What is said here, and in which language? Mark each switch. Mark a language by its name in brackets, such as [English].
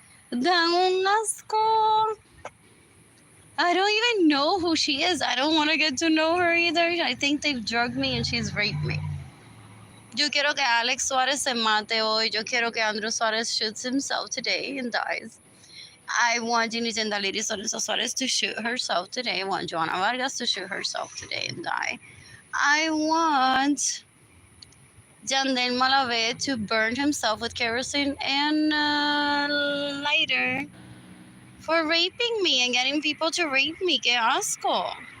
[English] Dang [Spanish] un asco. [English] I don't even know who she is. I don't want to get to know her either. I think they've drugged me and she's raped me. [Spanish] Yo quiero que Alex Suarez se mate hoy. Yo quiero que [English] Andrew Suarez shoots himself today and dies. I want Ginny Zendaliri Suarez to shoot herself today. I want Joanna Vargas to shoot herself today and die. I want Jandel Malave to burn himself with kerosene and lighter for raping me and getting people to rape me. [Spanish] Que asco.